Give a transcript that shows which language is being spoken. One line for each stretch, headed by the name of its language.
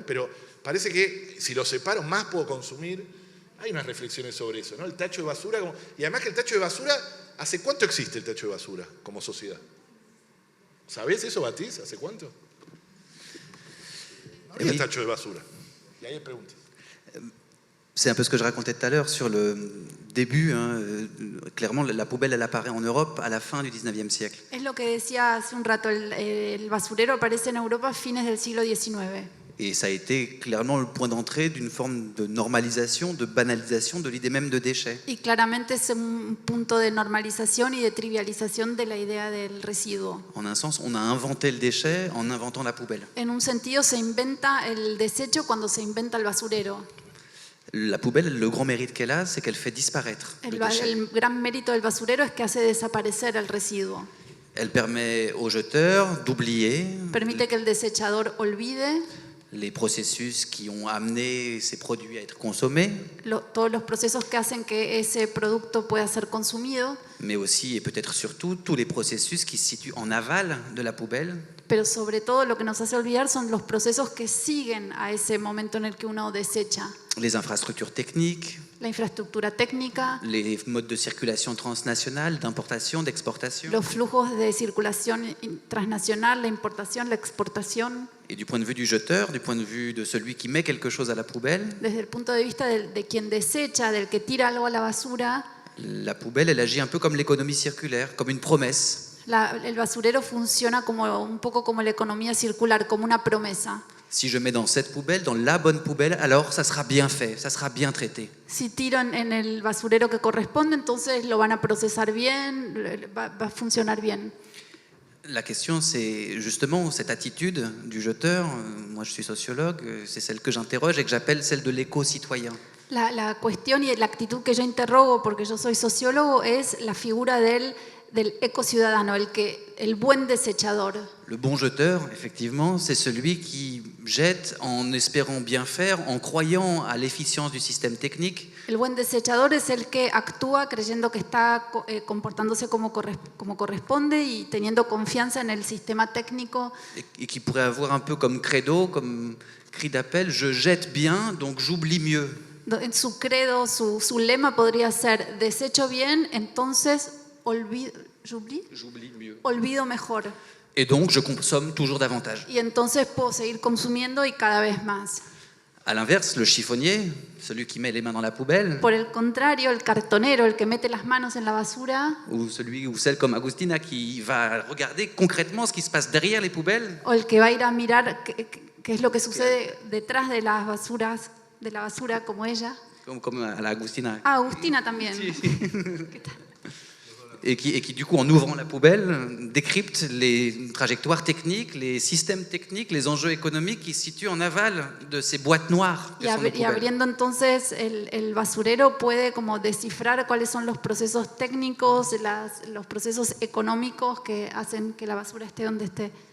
Spanish: Pero parece que si lo separo, más puedo consumir. Hay unas reflexiones sobre eso, ¿no? El tacho de basura, y además que el tacho de basura, ¿hace cuánto existe el tacho de basura como sociedad? ¿Sabés eso, Batiz? ¿Hace cuánto? No había tacho de basura. Y ahí hay preguntas.
French: C'est un peu ce que je racontais tout à l'heure sur le début. Clairement, la poubelle, elle apparaît en Europe à la fin du 19e siècle.
Spanish: Es lo que decía hace un rato, el basurero aparece en Europa a fines del siglo XIX.
French: Et ça a été clairement le point d'entrée d'une forme de normalisation, de banalisation de l'idée même de déchets.
Spanish: Y claramente es un punto de normalización y de trivialización de la idea del residuo.
French: En un sens, on a inventé le déchet en inventant la poubelle.
Spanish: En un sentido, se inventa el desecho cuando se inventa el basurero.
French: La poubelle, le grand mérite qu'elle a, c'est qu'elle fait disparaître le déchet.
Spanish: El gran mérito del basurero es que hace desaparecer el residuo.
French: Elle permet aux jeteurs d'oublier
Spanish: Permite que el desechador olvide
French: les processus qui ont amené ces produits à être consommés,
Spanish: todos los procesos que hacen que ese producto pueda ser consumido,
French: mais aussi et peut-être surtout tous les processus qui se situent en aval de la poubelle,
Spanish: pero sobre todo lo que nos hace olvidar son los procesos que siguen a ese momento en el que uno desecha.
French: les infrastructures techniques,
Spanish: La infraestructura técnica,
French: les modes de circulation transnationale, d'importation, d'exportation.
Spanish: los flujos de circulación transnacional, la importación, la exportación.
French: Et du point de vue du jeteur, du point de vue de celui qui met quelque chose à la poubelle,
Spanish: Desde el punto de vista de quien desecha, del que tira algo a la basura,
French: la poubelle, elle agit un peu comme l'économie circulaire, comme une promesse.
Spanish: el basurero funciona un poco como la economía circular, como una promesa.
French: Si je mets dans cette poubelle, dans la bonne poubelle, alors ça sera bien fait, ça sera bien traité.
Spanish: Si tiro en el basurero que corresponde, entonces lo van a procesar bien, va a funcionar bien.
French: La question, c'est justement cette attitude du jeteur. Moi, je suis sociologue, c'est celle que j'interroge et que j'appelle celle de l'éco-citoyen.
Spanish: La cuestión y la actitud que yo interrogo, porque yo soy sociólogo, es la figura del ecociudadano, el buen desechador.
French: Le bon jeteur, effectivement, c'est celui qui jette en espérant bien faire, en croyant à l'efficience du système technique.
Spanish: El buen desechador es el que actúa creyendo que está comportándose como corresponde y teniendo confianza en el sistema técnico.
French: Et qui pourrait avoir un peu comme credo, comme cri d'appel, je jette bien, donc j'oublie mieux.
Spanish: En su credo, su lema podría ser: desecho bien, entonces
French: J'oublie mieux.
Spanish: olvido mejor.
French: Et donc, je consomme toujours davantage.
Spanish: Y entonces puedo seguir consumiendo y cada vez más.
French: À l'inverse, le chiffonnier, celui qui met les mains dans la poubelle,
Spanish: Por el contrario, el cartonero, el que mete las manos en la basura,
French: ou celui ou celle comme Agustina qui va regarder concrètement ce qui se passe derrière les poubelles,
Spanish: o el que va a ir a mirar qué es lo que sucede detrás de las basuras, de la basura, como ella.
French: comme à la Agustina,
Spanish: Ah, Agustina también. Sí. ¿Qué tal?
French: et qui du coup, en ouvrant la poubelle, décrypte les trajectoires techniques, les systèmes techniques, les enjeux économiques qui se situent en aval de ces boîtes noires que sont nos
Spanish: Y
French: poubelles.
Spanish: abriendo entonces el basurero puede como descifrar cuáles son los procesos técnicos, los procesos económicos que hacen que la basura esté donde esté.